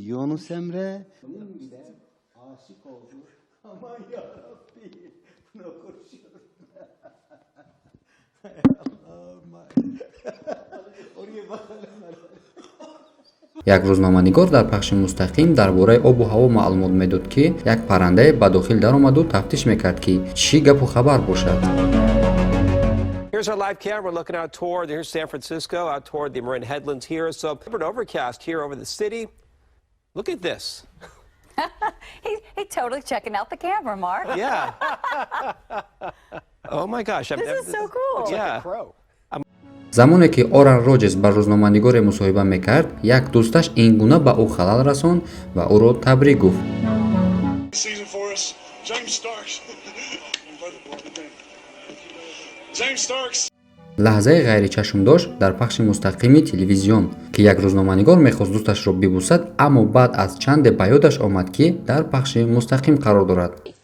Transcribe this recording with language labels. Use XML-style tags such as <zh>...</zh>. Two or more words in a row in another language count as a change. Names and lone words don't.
<tg>як рӯзноманигор дар пахши мустақим дар бораи обу ҳаво маълумот медод ки як паррандае ба дохил даромаду тафтиш мекард ки чӣ гапу хабар бошад.</tg> <en>Here's our live camera looking out toward here's San Francisco, out toward the Marin Headlands here. So an overcast here over the city. Look at this. He's totally checking out the camera, Mark. Yeah. Oh my gosh. This is so cool. Yeah.</en> <tg>замоне ки Оран Роҷерс ба рӯзноманигоре мусоҳиба мекард, як дӯсташ ин гуна ба ӯ халал расонд ва ӯро табрик гуфт. лаҳзаи ғайричашмдош дар пахши мустақими телевизион ки як рӯзноманигор мехост дӯсташро бибусад, аммо баъд аз чанде ба ёдаш омад ки дар пахши мустақим қарор дорад.</tg>